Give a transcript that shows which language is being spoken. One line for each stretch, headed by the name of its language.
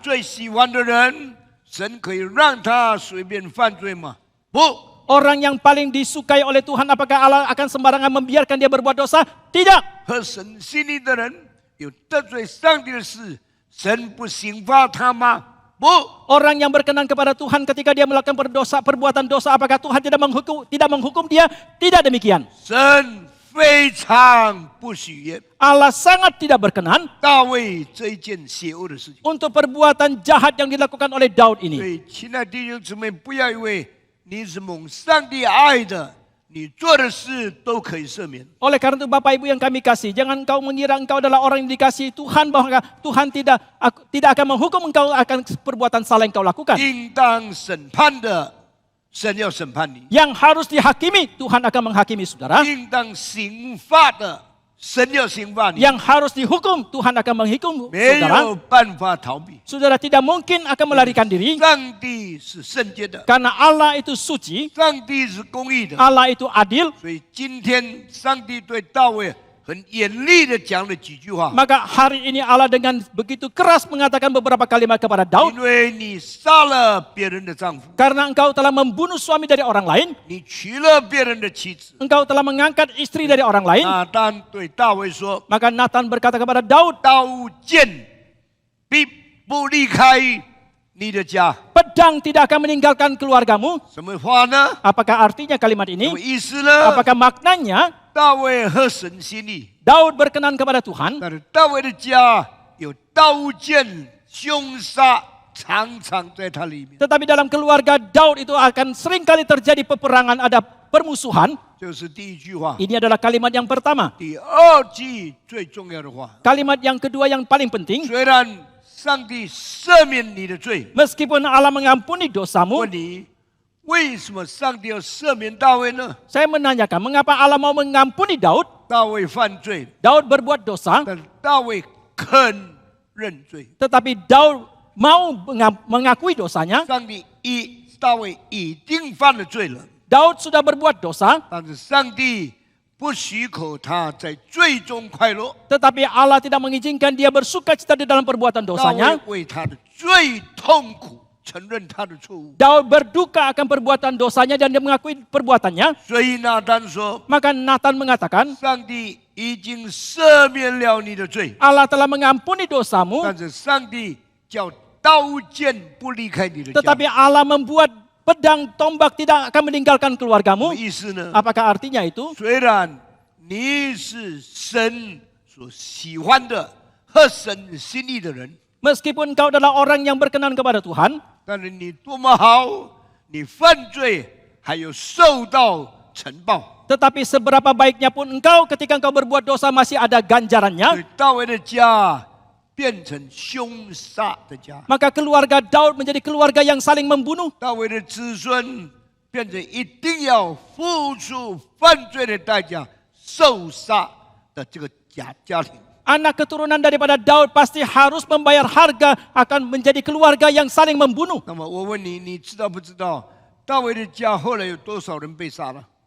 Chinese: 最喜欢的人，神可以让他随便犯罪吗？不，
Indonesian: Orang yang paling disukai oleh Tuhan, apakah Allah akan sembarangan membiarkan dia berbuat dosa? Tidak.
Chinese: 合神心意的人有得罪上帝的事，神不刑罚他吗？不，
Indonesian: Orang yang berkenan kepada Tuhan ketika dia melakukan perbuatan dosa, apakah Tuhan tidak menghukum dia? Tidak demikian.
Chinese: 神非常不喜悦
Indonesian: Allah sangat tidak berkenan
Chinese: 大卫这一件邪恶的事情。
Indonesian: untuk perbuatan jahat yang dilakukan oleh Daud
Chinese: 所
Indonesian: ini.
Chinese: 以，亲爱的弟兄姊妹，不要以为你是蒙上帝爱的，你做的事都可以赦免。
Indonesian: Oleh karena itu Bapak Ibu yang kami kasih, jangan engkau mengira engkau adalah orang yang dikasihi Tuhan, bahwa Tuhan tidak akan menghukum engkau akan perbuatan salah yang kau lakukan.
Chinese: 应当审判的，神要审判你；
Indonesian: Yang harus dihakimi, Tuhan akan menghakimi saudara.
Chinese: 应当刑罚的，神要刑罚你。
Indonesian: Yang harus dihukum, Tuhan akan menghukum
Chinese: 没
Indonesian: saudara.
Chinese: 有办法逃避。
Indonesian: Saudara tidak mungkin akan melarikan diri,
Chinese: 上帝是圣洁的，
Indonesian: karena Allah itu suci,
Chinese: 上帝是公义的，
Indonesian: Allah itu adil.
Chinese: 所以今天上帝对大卫很严厉的讲了几句话。
Indonesian: Maka hari ini Allah dengan begitu keras mengatakan beberapa kalimat kepada Daud.
Chinese: 因为你杀了别人的丈夫，
Indonesian: Karena engkau telah membunuh suami dari orang lain,
Chinese: 你娶了别人的妻子。
Indonesian: engkau telah mengangkat istri dari orang lain.
Chinese: 拿单对大卫说
Indonesian: Maka Nathan berkata kepada Daud,：“
Chinese: 刀剑必不离开你的家。
Indonesian: pedang tidak akan meninggalkan keluargamu. ”
Chinese: 什么话呢？
Indonesian: Apakah artinya kalimat
Chinese: 什
Indonesian: ini?
Chinese: 么意思呢？
Indonesian: Apakah maknanya
Chinese: 大卫合神心意，
Indonesian: Daud berkenan kepada Tuhan,
Chinese: 但是大卫的家有刀剑、凶杀，常常在他里面。
Indonesian: tetapi dalam keluarga Daud itu akan seringkali terjadi peperangan, ada permusuhan.
Chinese: 这是第一句话，
Indonesian: Ini adalah kalimat yang pertama.
Chinese: 第二句最重要的话。
Indonesian: Kalimat yang kedua yang paling penting,
Chinese: 虽然上帝赦免你的罪，
Indonesian: meskipun Allah mengampuni dosamu,
Chinese: 问你为什么上帝要赦免大卫呢？
Indonesian: saya menanyakan mengapa Allah mau mengampuni Daud?
Chinese: 大卫犯罪，
Indonesian: Daud berbuat dosa,
Chinese: 但大卫肯认罪。
Indonesian: tetapi Daud mau mengakui dosanya.
Chinese: 大卫已经犯了罪了，
Indonesian: Daud sudah berbuat dosa,
Chinese: 但是上帝不许可他在罪中快乐。
Indonesian: tetapi Allah tidak mengizinkan dia bersuka cita di dalam perbuatan
Chinese: 大
Indonesian: dosanya.
Chinese: 卫为他的罪痛苦，承认他的错误。
Indonesian: Daud berduka akan perbuatan dosanya dan dia mengakui perbuatannya.
Chinese: 所以拿单说，
Indonesian: Maka Nathan mengatakan,
Chinese: 上帝已经赦免了你的罪，
Indonesian: Allah telah mengampuni dosamu,
Chinese: 但是上帝叫刀剑不离开你的家。
Indonesian: tetapi Allah membuat pedang tombak tidak akan meninggalkan
Chinese: 什么
Indonesian: keluargamu.
Chinese: 意思呢？
Indonesian: Apakah artinya itu?
Chinese: 虽然你是神所喜欢的、合神心意的人，
Indonesian: Meskipun engkau adalah orang yang berkenan kepada Tuhan,
Chinese: 但是你多么好，你犯罪还有受到惩报。
Indonesian: tetapi seberapa baiknya pun engkau ketika engkau berbuat dosa masih ada
Chinese: 所
Indonesian: ganjarannya.
Chinese: 以大卫的家变成凶杀的家，
Indonesian: Maka keluarga Daud menjadi keluarga yang saling membunuh.
Chinese: 大卫的子孙变成一定要付出犯罪的代价、受杀的这个家庭。
Indonesian: Anak keturunan daripada Daud pasti harus membayar harga, akan menjadi keluarga yang saling membunuh.
Chinese: 那么我问你，你知道不知道大卫的家后来有多少人被杀了？